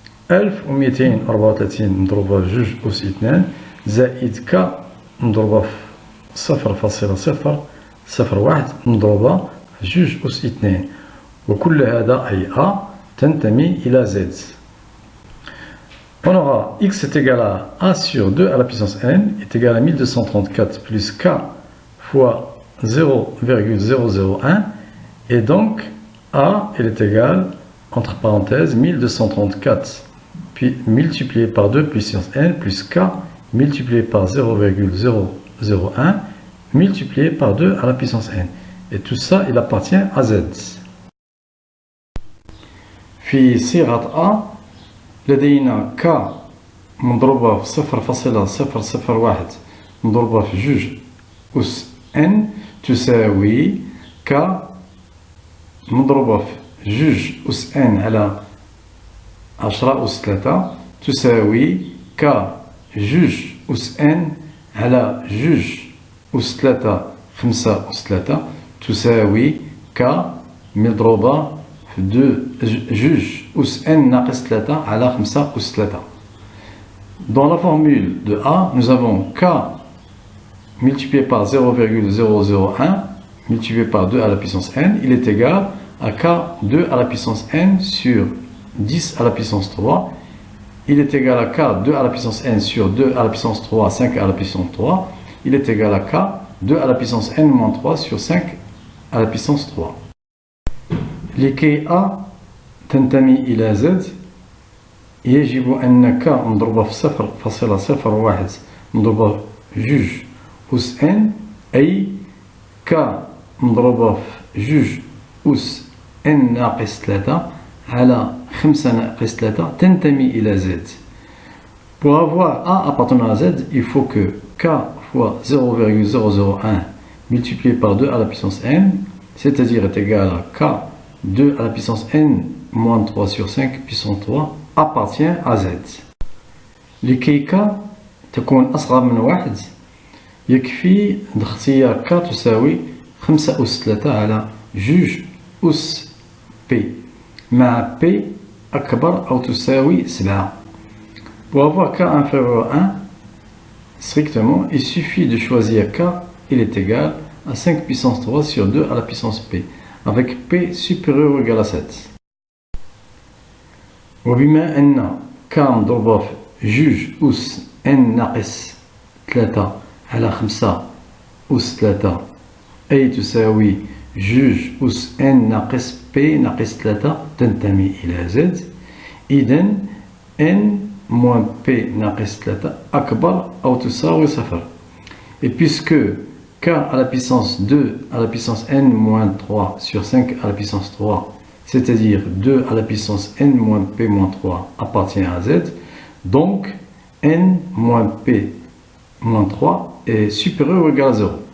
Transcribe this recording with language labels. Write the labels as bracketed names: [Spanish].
[Arabic] 1234 مضروبة في 2 زائد K مضروبة في 0.001 مضروبة في 2 وكل هذا أي A تنتمي إلى Z. [French] On aura X est égal à A sur 2 à la puissance N est égal à 1234 plus K fois 0,001 et donc A il est égal entre parenthèses 1234 puis multiplié par 2 puissance N plus K multiplié par 0,001 multiplié par 2 à la puissance N. Et tout ça il appartient à Z. [Arabic] في صيغة A لدينا K مضروبة في 0.001 مضروبة في 2 أس N تساوي K مضروبة في 2 أس N على 10 أس 3 تساوي K 2 أس N على 2 أس 3 5 أس 3 تساوي K مضروبة في 2 أس N ناقص 3 على 5 أس 3. [French] Dans la formule de A, nous avons K multiplié par 0,001 multiplié par 2 à la puissance N, il est égal à K2 à la puissance N sur 10 à la puissance 3. Il est égal à K2 à la puissance N sur 2 à la puissance 3, 5 à la puissance 3. Il est égal à K2 à la puissance N moins 3 sur 5 à la puissance 3. [Arabic] لكي A تنتمي إلى Z يجب أن K مضروبة في 0.01 مضروبة في 2 أس N أي K مضروبة في 2 أس N ناقص 3 على 5 ناقص 3 تنتمي إلى Z. [French] Pour avoir A appartenant à Z, il faut que K fois 0,001 multiplié par 2 à la puissance N, c'est-à-dire est égal à K 2 à la puissance N moins 3 sur 5 puissance 3 appartient à Z. [Arabic] لكي K تكون أصغر من 1 يكفي اختيار K تساوي 5 أس 3 على 2 أس P مع P أكبر أو تساوي 7. [French] Pour avoir K inférieur à 1, strictement, il suffit de choisir K, il est égal à 5 puissance 3 sur 2 à la puissance P, avec P supérieur ou égal à 7. [Arabic] وبما أن K مضروبة في 2 أس N ناقص 3 على 5 أس 3 أي تساوي 2 أس N ناقص P ناقص 3 تنتمي إلى Z. إذن N [French] moins [Arabic] P ناقص 3 أكبر أو تساوي 0. [French] Et puisque K à la puissance 2 à la puissance N moins 3 sur 5 à la puissance 3, c'est-à-dire 2 à la puissance N moins P moins 3 appartient à Z, donc N moins P moins 3 est supérieur ou égal à 0.